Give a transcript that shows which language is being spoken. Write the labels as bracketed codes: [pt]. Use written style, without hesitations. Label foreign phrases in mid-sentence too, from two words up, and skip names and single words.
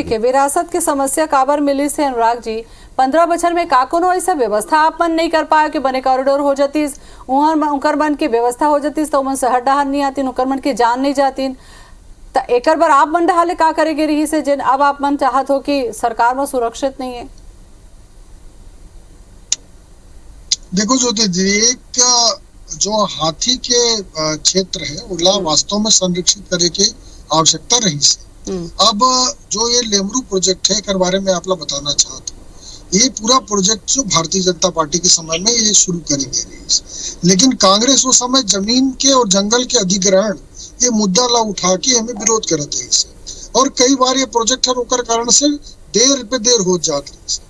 [hne] ठीक है, विरासत के समस्या काबर मिली से अनुराग जी 15 बछर में का कोनो ऐसा व्यवस्था आप मन नहीं कर पाए कि बने कॉरिडोर हो जातीस, उनकर मन की व्यवस्था हो जातीस तो मन शहर डहार नहीं आती, उनकर मन की जान नहीं जाती। तो एकर बार आप मन डहाले का करेगे रही से जिन अब आप मन चाहत हो कि सरकार में सुरक्षित नहीं है? देखो ज्योति जी, एक जो हाथी के क्षेत्र है उला वास्तव में संरक्षित करे के आवश्यकता रही से। अब जो ये लेमरू प्रोजेक्ट है के बारे में आप लोग बताना चाहते हो, ये पूरा प्रोजेक्ट जो भारतीय जनता पार्टी के समय में ये शुरू करेंगे, लेकिन कांग्रेस उस समय जमीन के और जंगल के अधिग्रहण ये मुद्दा ला उठा के हमें विरोध करत रही से, और कई बार ये प्रोजेक्ट ओकर कारण से देर पे देर हो जात रही से।